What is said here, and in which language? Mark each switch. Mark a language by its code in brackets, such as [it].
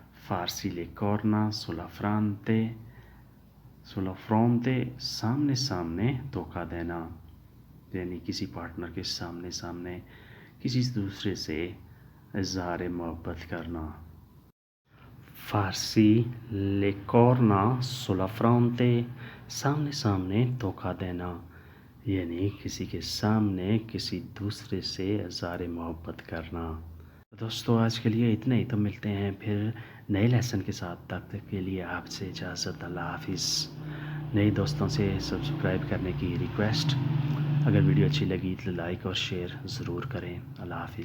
[it] Farsi le corna sulla fronte. Sulla fronte [ur] سامنے سامنے دھوکہ دینا یعنی کسی پارٹنر کے سامنے سامنے کسی دوسرے سے اظہار محبت کرنا. [it] Farsi le corna sulla fronte. [ur] سامنے سامنے دھوکہ دینا یعنی کسی کے سامنے کسی دوسرے سے اظہار محبت کرنا. دوستو آج کے لیے اتنا ہی. تو ملتے ہیں پھر نئے لیسن کے ساتھ. تب تک کے لیے آپ سے اجازت. اللہ حافظ. نئے دوستوں سے سبسکرائب کرنے کی ریکویسٹ. اگر ویڈیو اچھی لگی تو لائک اور شیئر ضرور کریں. اللہ حافظ.